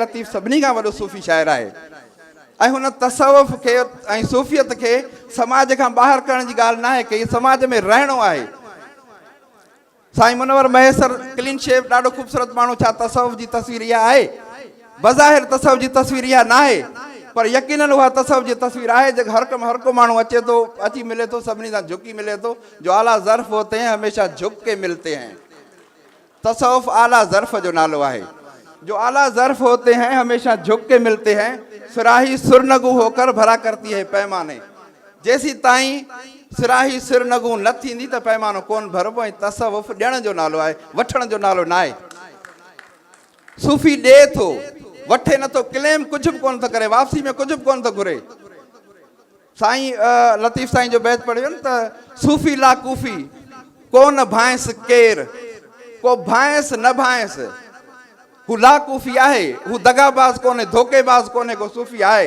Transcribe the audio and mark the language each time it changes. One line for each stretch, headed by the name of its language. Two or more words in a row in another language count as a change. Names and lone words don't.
Sindhi: लतीफ़ सभिनी खां वॾो सूफ़ी शाइर आहे ऐं हुन तसव्वुफ़ खे ऐं सूफ़ियत खे समाज खां ॿाहिरि करण जी ॻाल्हि न आहे कि समाज में रहणो आहे। साईं मुनवर महेसर क्लीन शेव ॾाढो ख़ूबसूरत माण्हू, छा तसव्वुफ़ जी तस्वीर इहा आहे? बज़ाहिर तसव्वुफ़ जी तस्वीर इहा न आहे, पर यकीनन उहा तसव्वुफ़ जी तस्वीर आहे जेका हर को माण्हू अचे थो, अची मिले थो, सभिनी सां झुकी मिले थो।
Urdu: جو اعلیٰ ظرف ہوتے ہیں ہمیشہ جھک کے ملتے ہیں.
Sindhi: तसव्वुफ़ आला ज़र्फ़ जो नालो आहे।
Urdu: جو اعلیٰ ظرف ہوتے ہیں ہمیشہ جھک کے ملتے ہیں، صراحی سرنگوں ہو کر بھرا کرتی ہے پیمانے.
Sindhi: जेसी ताईं सिराही सिरनगू न थींदी त पैमानो कोन भरबो। ऐं तसव्वुफ़ ॾियण जो नालो आहे, वठण जो नालो न आहे। सूफ़ी ॾिए थो, वठे नथो, क्लेम कुझु बि कोन थो करे, वापसी में कुझु बि कोन थो घुरे। साईं लतीफ़ साईं जो बैत पढ़ियो न त सूफ़ी ला कूफ़ी कोन भांइस केर, को भांइस न भांइस, हू लाकूफ़ी आहे, हू दगाबाज़ कोन्हे, धोखेबाज़ कोन्हे, को सूफ़ी आहे।